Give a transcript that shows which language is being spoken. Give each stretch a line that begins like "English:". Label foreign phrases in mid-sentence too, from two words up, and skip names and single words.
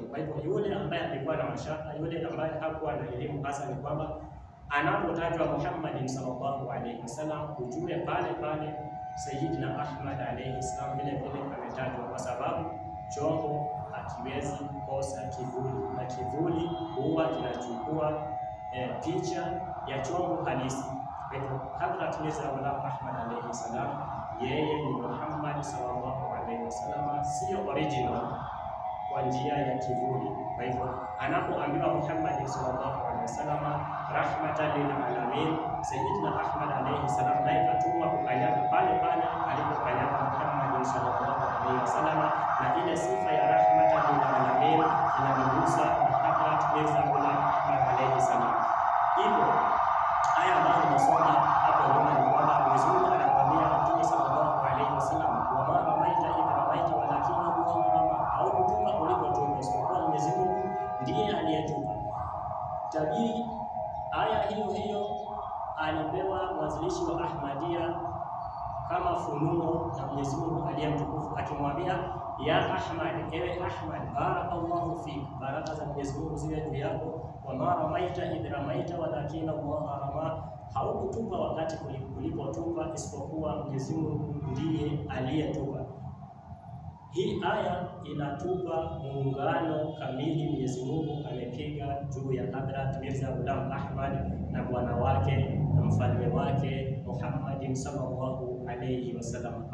Swahili: Kwa hivyo yule ambaye alikuwa na mashaka, yule ambaye hakuwa na elimu hasa, ni kwamba anapotajwa Muhammad
Arabic: صلى الله عليه وسلم
Swahili: ujue pale pale Sayyidina Ahmad
Arabic: عليه السلام
Swahili: vile vile ametajwa, kwa sababu chombo hakiwezi kosa kivuli, na kivuli huwa kinachukua picha ya chombo halisi. Kwa hivyo Hadhrat Mirza Ghulam Ahmad
Arabic: عليه السلام
Swahili: yeye ni Muhammad
Arabic: صلى الله عليه وسلم,
Swahili: sio original kwa njia ya kivuli. Kwa hivyo anapoambiwa Muhammad
Arabic: صلى الله عليه وسلم رحمة للعالمين,
Swahili: Sayyidina Ahmad
Arabic: عليه السلام
Swahili: naye katumwa kukanyaga pale pale alipokanyaga Muhammad
Arabic: صلى الله عليه وسلم,
Swahili: na ile sifa ya
Arabic: رحمة للعالمين
Swahili: inamgusa Hadhrat Mirza Ghulam Ahmad
Arabic: عليه السلام.
Swahili: Hivyo aya ambayo tunasoma hapo nyuma ni kwamba Mwenyezi Mungu anakuambia Mtume
Arabic: صلى الله عليه وسلم, وما رميت إذ رميت ولكن الله رمى,
Swahili: au kutupa ulipotupa, isipokuwa Mwenyezi Mungu ndiye aliyetupa. Tabiri aya hiyo alipewa mwanzilishi wa Ahmadiyya kama funuo na Mwenyezi Mungu aliyemtukufu, akimwambia
Arabic: يا أحمد,
Swahili: ewe Ahmad,
Arabic: بارك الله فيك,
Swahili: baraka za Mwenyezi Mungu ziwe juu yako.
Arabic: وما رميت إذ رميت ولكن الله رمى,
Swahili: haukutupa wakati ulipotupa, isipokuwa Mwenyezi Mungu ndiye aliyetupa. Hii aya inatupa muungano kamili Mwenyezi Mungu amepiga juu ya Hadhrat Mirza Ghulam Ahmad na bwana wake na mfalme wake Muhammad
Arabic: صلى الله عليه وسلم.